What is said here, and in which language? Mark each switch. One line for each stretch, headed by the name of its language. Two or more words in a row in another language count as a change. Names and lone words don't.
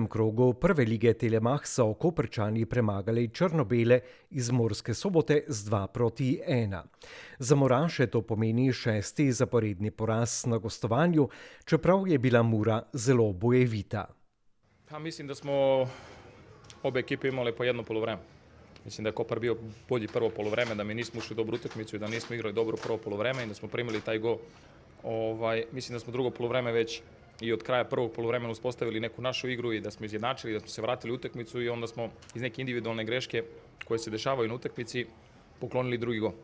Slovenian: krogu prve lige Telemach so Koprčani premagali Črno-bele iz Murske Sobote z 2-1. Za Muraše to pomeni 6. zaporedni poraz na gostovanju, čeprav je bila Mura zelo bojevita.
Serbian: Pa mislim da smo obe ekipe imale po jedno polovreme. Mislim da je Kopar bio bolji prvo polovreme, da mi nismo ušli dobru utakmicu i da nismo igrali dobro prvo polovreme i da smo primili taj gol. Mislim da smo drugo polovreme već i od kraja prvog polovremena uspostavili neku našu igru i da smo izjednačili, da smo se vratili u utakmicu i onda smo iz neke individualne greške koje se dešavaju na utakmici poklonili drugi gol.